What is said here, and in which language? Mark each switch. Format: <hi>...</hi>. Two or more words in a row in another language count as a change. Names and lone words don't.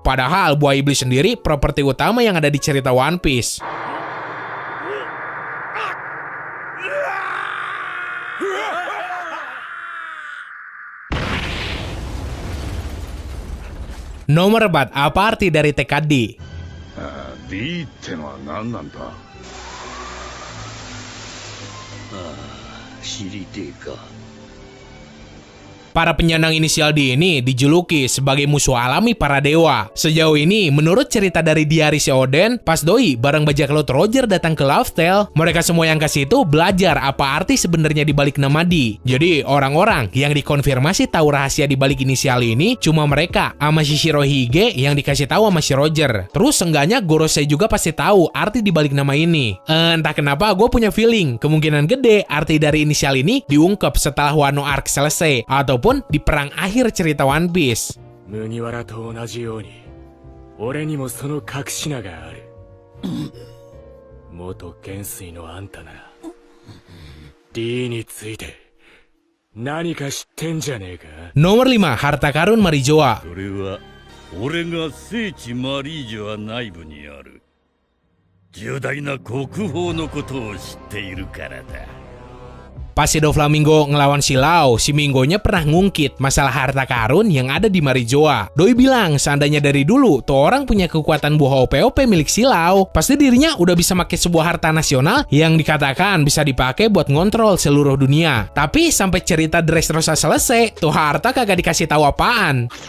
<id>Padahal buah iblis sendiri properti utama yang ada di cerita One Piece. Nomor 4, apa arti dari TKD?</id> <ja>D ってのは何なんだ? 知りてえか.</ja> <id>Para penyandang inisial D ini dijuluki sebagai musuh alami para dewa. Sejauh ini, menurut cerita dari diari si Oden, pas doi bareng bajak laut Roger datang ke Laugh Tale, mereka semua yang kasih itu belajar apa arti sebenarnya di balik nama D. Jadi, orang-orang yang dikonfirmasi tahu rahasia di balik inisial ini cuma mereka sama si Shirohige yang dikasih tahu sama si Roger. Terus seenggaknya Gorosei juga pasti tahu arti di balik nama ini. Entah kenapa gue punya feeling kemungkinan gede arti dari inisial ini diungkap setelah Wano Arc selesai ataupun di perang akhir cerita One Piece.</id> <ja>麦わらと同じように、俺にもその隠し名がある. 元元帥のあんたならDについて何か知ってんじゃねえか?</ja> <id>Nomor 5, harta karun Marijoa.</id> <ja>それは俺が聖地マリージョア内部にある重大な国宝のことを知っているからだ。</ja> <id>Pas si Doflamingo ngelawan si Lau, si Mingonya pernah ngungkit masalah harta karun yang ada di Marijoa. Doi bilang seandainya dari dulu tuh orang punya kekuatan buah OP-OP milik si Lau, pasti dirinya udah bisa pakai sebuah harta nasional yang dikatakan bisa dipakai buat ngontrol seluruh dunia. Tapi sampai cerita Dressrosa selesai, tuh harta kagak dikasih tahu apaan.</id>